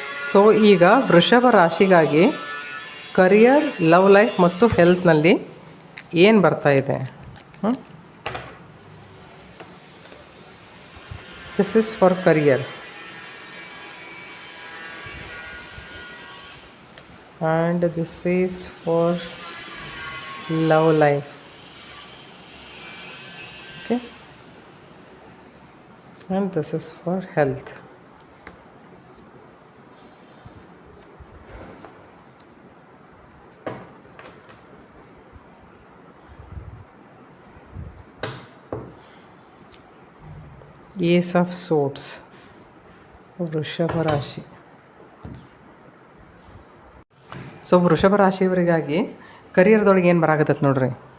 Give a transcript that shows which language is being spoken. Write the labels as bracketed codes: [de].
[kn] So ಈಗ ವೃಷಭ ರಾಶಿಗಾಗಿ career, love life ಮತ್ತು ಹೆಲ್ತ್ನಲ್ಲಿ ಏನು ಬರ್ತಾ ಇದೆ? [en] This is for career and this is for love life. Okay, and this is for health. Ace of Swords, ವೃಷಭ ರಾಶಿ. [kn] ಸೊ ವೃಷಭ ರಾಶಿಯವರಿಗಾಗಿ ಕರಿಯರ್ದೊಳಗೆ ಏನು ಬರಾಕತ್ತೈತೆ ನೋಡ್ರಿ.